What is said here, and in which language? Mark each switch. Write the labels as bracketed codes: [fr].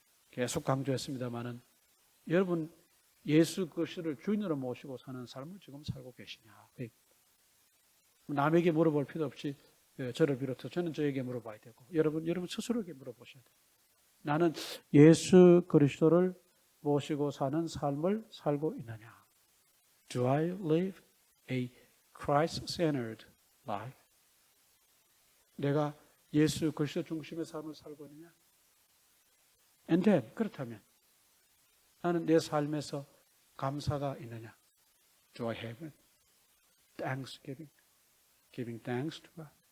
[ko] 계속 강조했습니다마는 여러분 예수 그리스도를 주인으로 모시고 사는 삶을 지금 살고 계시냐? 남에게 물어볼 필요 없이 저를 비롯해서 저는 저에게 물어봐야 되고 여러분 스스로에게 물어보셔야 돼요. 나는 예수 그리스도를 모시고 사는 삶을 살고 있느냐? [en] Do I live a Christ-centered life? [ko] 내가 예수 그리스도 중심의 삶을 살고 있느냐? [en] And then, [ko] 그렇다면 나는 내 삶에서 감사가 있느냐? [en] Do I have thanksgiving? Giving thanks to God?